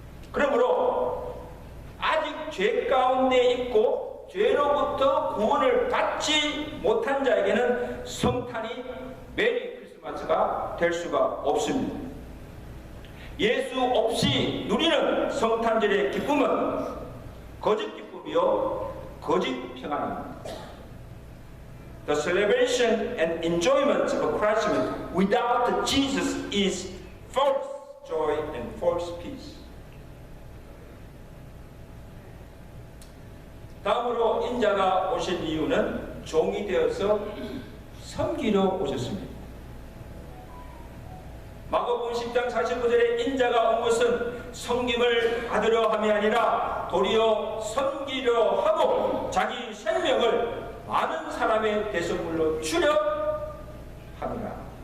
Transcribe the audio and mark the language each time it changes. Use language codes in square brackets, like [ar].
[ko] 그러므로 아직 죄 가운데 있고 죄로부터 구원을 받지 못한 자에게는 성탄이 메리 크리스마스가 될 수가 없습니다. 예수 없이 누리는 성탄절의 기쁨은 거짓 기쁨이요 거짓 평안입니다. [en] The celebration and enjoyment of Christmas without Jesus is false joy and false peace. [ko] 다음으로 인자가 오신 이유는 종이 되어서 섬기러 오셨습니다. 마가복음 10장 49절에 인자가 온 것은 섬김을 받으려 함이 아니라 도리어 섬기려 하고 자기 생명을 많은 사람의 대속물로 주려 함이라.